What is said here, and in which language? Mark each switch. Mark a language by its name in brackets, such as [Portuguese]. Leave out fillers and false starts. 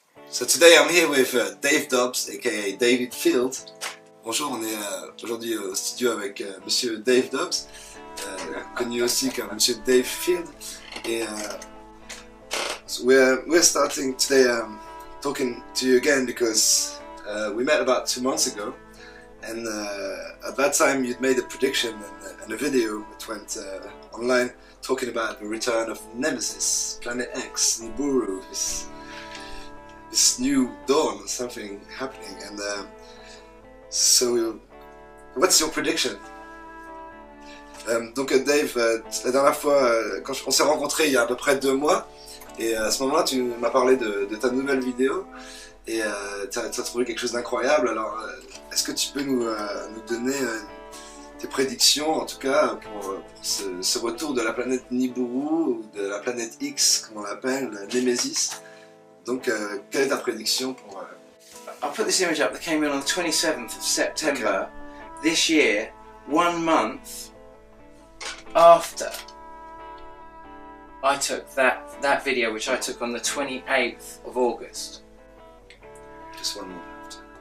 [English] So today I'm here with Dave Dobbs, aka David Field. [French] Bonjour, on est aujourd'hui au studio avec Monsieur Dave Dobbs, connu aussi comme Monsieur Dave Field. [English] Et so we're starting today talking to you again because we met about 2 months ago, and at that time you'd made a prediction and a video that went online talking about the return of Nemesis, Planet X, Nibiru, this new dawn, something happening. And so, what's your prediction? [French] Donc Dave, la dernière fois, quand on s'est rencontrés il y a à peu près 2 mois, et à ce moment-là tu m'as parlé de ta nouvelle vidéo, et tu as trouvé quelque chose d'incroyable. Alors, est-ce que tu peux nous donner tes prédictions, en tout cas, pour ce retour de la planète Nibiru, ou de la planète X, comme on l'appelle, Nemesis? Donc, quelle est ta prédiction pour... [English] I'll put this image up that came in on the 27th of September this year, 1 month after I took that video, which I took on the 28th of August. Just 1 month after.